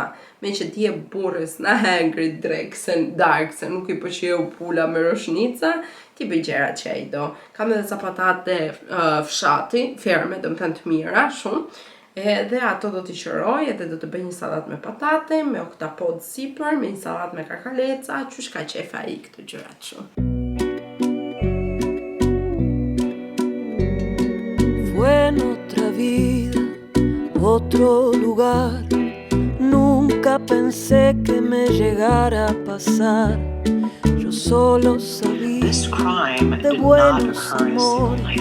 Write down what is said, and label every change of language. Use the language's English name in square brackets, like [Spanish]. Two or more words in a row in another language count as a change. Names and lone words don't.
[Albanian] Me që ti e burrës në hengrit dark, se nuk i pëlqeu pula me roshnica, ti bëj gjërat që ai do. Kam edhe ca patate fshati, ferme, do të thënë të mira, shumë. Edhe ato do t'i qëroj, edhe do të bëj një salat me patate, me oktapod sipër, me një salat me karkaleca, qysh ka qef ai këto gjërat shumë. [Spanish] Fue en otra vida, otro lugar. Nunca pensé que me llegara a pasar. Yo solo sabía de buenos amores.